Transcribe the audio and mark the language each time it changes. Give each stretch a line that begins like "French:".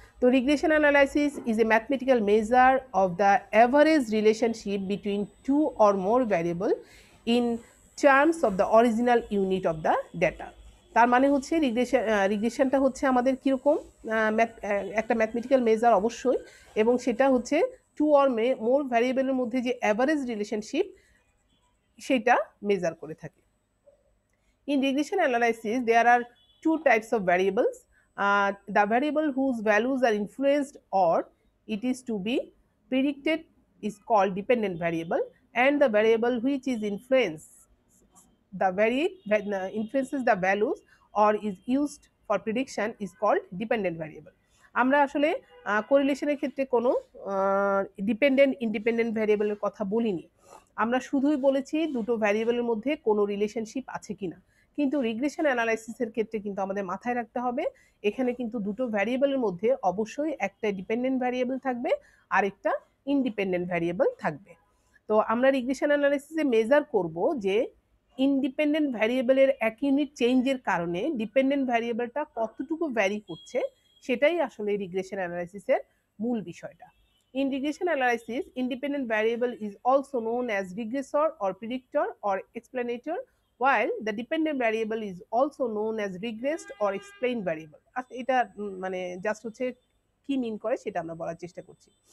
English: তো regression analysis is a mathematical measure of the average relationship between two or more variable in terms of the original unit of the data.
Bangla: তার মানে হচ্ছে রিগ্রেশনটা হচ্ছে আমাদের কীরকম একটা ম্যাথমেটিক্যাল মেজার অবশ্যই, এবং সেটা হচ্ছে টু অর মোর ভ্যারিয়েবলের মধ্যে যে অ্যাভারেজ রিলেশনশিপ সেটা মেজার করে থাকে।
English: In regression analysis, there are two types of variables. The variable whose values are influenced or it is to be predicted is called dependent variable, and the variable which is influences the values or is used for prediction is called dependent variable.
Bangla: আমরা আসলে কোরিলেশনের ক্ষেত্রে কোনো dependent independent ভ্যারিয়েবলের কথা বলিনি, আমরা শুধুই বলেছি দুটো ভ্যারিয়েবলের মধ্যে কোনো রিলেশনশিপ আছে কিনা। কিন্তু রিগ্রেশন অ্যানালাইসিসের ক্ষেত্রে কিন্তু আমাদের মাথায় রাখতে হবে, এখানে কিন্তু দুটো ভ্যারিয়েবলের মধ্যে অবশ্যই একটা ডিপেন্ডেন্ট ভ্যারিয়েবল থাকবে আর একটা ইন্ডিপেন্ডেন্ট ভ্যারিয়েবল থাকবে। তো আমরা রিগ্রেশন অ্যানালাইসিসে মেজার করব যে ইন্ডিপেন্ডেন্ট ভ্যারিয়েবলের এক ইউনিট চেঞ্জের কারণে ডিপেন্ডেন্ট ভ্যারিয়েবলটা কতটুকু ভ্যারি করছে, সেটাই আসলে রিগ্রেশন অ্যানালাইসিসের মূল বিষয়টা।
English: In regression analysis, independent variable is also known as regressor or predictor or explainator, while the dependent variable is also known as regressed or explained variable.
Bangla: এটা মানে জাস্ট হচ্ছে কি মিন করে সেটা আমরা বলার চেষ্টা করছি।